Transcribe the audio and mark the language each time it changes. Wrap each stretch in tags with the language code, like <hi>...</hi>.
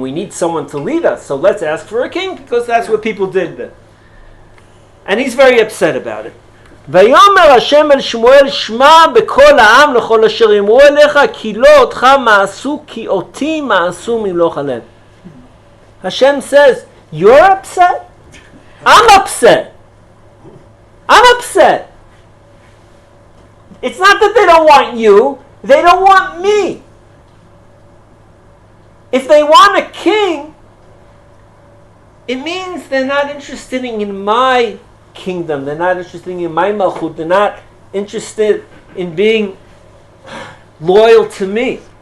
<en>We need someone to lead us, so let's ask for a king, because that's what people did then. And he's very upset about it.</en> <he>ויאמר השם אל שמואל שמע בכל העם לכל אשר יאמרו אליך כי לא אותך מעשו כי אותי מעשו ממלוך עליהם.</he> <en>Hashem says, you're upset? I'm upset. I'm upset. It's not that they don't want you, they don't want me. If they want a king, it means they're not interested in my kingdom, they're not interested in my malchut, they're not interested in being loyal to me.</en>